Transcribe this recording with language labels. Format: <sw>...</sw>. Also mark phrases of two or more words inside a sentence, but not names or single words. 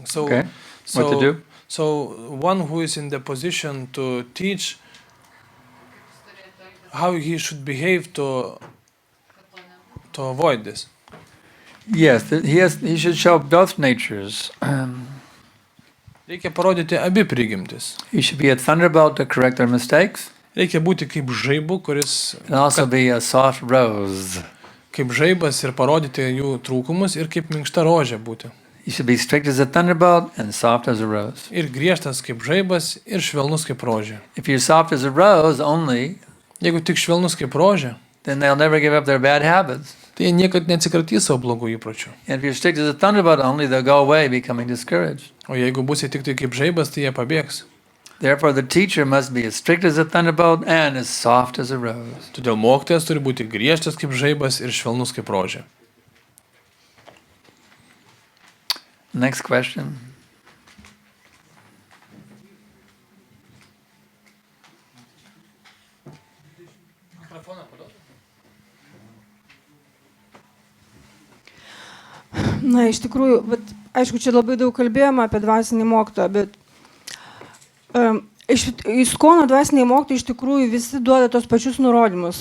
<en>So, Okay. What to do? So one who is in the position to teach how he should behave to avoid this. Yes, he should show both natures.</en> <lt>Reikia parodyti abi prigimtis.</lt> <en>He should be a thunderbolt to correct their mistakes,</en> <lt>Reikia būti kaip žaibu, kuris</lt> <en>and also be a soft rose.</en> <lt>kaip žaibas ir parodyti jų trūkumus, ir kaip minkšta rožė būti.</lt> <en>He should be strict as a thunderbolt and soft as a rose.</en> <lt>Ir griežtas kaip žaibas, ir švelnus kaip rožė.</lt> <en>If you're soft as a rose only,</en> <lt>Jeigu tik švelnus kaip rožė,</lt> <en>then they'll never give up their bad habits.</en> <lt>tai jie niekad neatsikratys savo blogų įpročių.</lt> <en>And if you're strict as a thunderbolt only, they'll go away becoming discouraged.</en> <lt>O jeigu būsi tik tai kaip žaibas, tai jie pabėgs.</lt> <en>Therefore, the teacher must be as strict as a thunderbolt and as soft as a rose.</en> <lt>Todėl mokytojas turi būti griežtas kaip žaibas ir švelnus kaip rožė.</lt> <en>Next question.</en> <lt>Iš tikrųjų, bet, aišku, čia labai daug kalbėjome apie dvasinį mokytoją, bet ISKCON dvasiniai mokytojai iš tikrųjų visi duoda tos pačius nurodymus.</lt>